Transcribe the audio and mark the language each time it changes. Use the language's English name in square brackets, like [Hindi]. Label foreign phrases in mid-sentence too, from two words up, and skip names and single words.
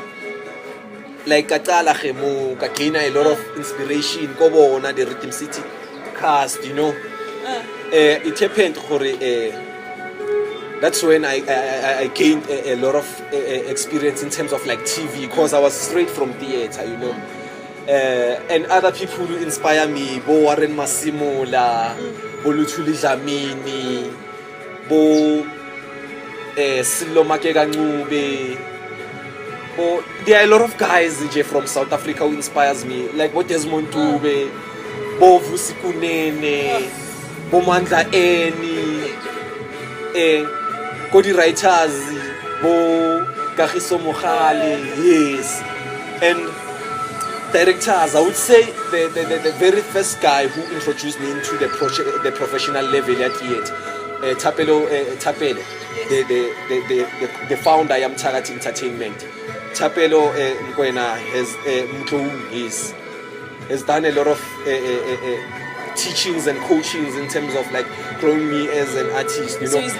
[English] Like Katala Khemu, Kakina, a lot of inspiration, Kobo na the Rhythm City cast, you know. It happened, that's when I gained a lot of experience in terms of like TV, because I was straight from theater, you know. And other people who inspire me, Bo Warren Masimola, Bo Luthuli Dlamini, Bo Silo Makega Ncube. There are a lot of guys from South Africa who inspires me, like Bo Desmond Tube, Bo Vusi Kunene, Bo Mandla Eni, Kodi Writers, Bo Kagiso Mohale, yes. And directors, I would say the very first guy who introduced me into the professional level at theater, Tapelo, the founder I am Target Entertainment. Tapelo Mkwena has done a lot of teachings and coachings in terms of like growing me as an artist, you know.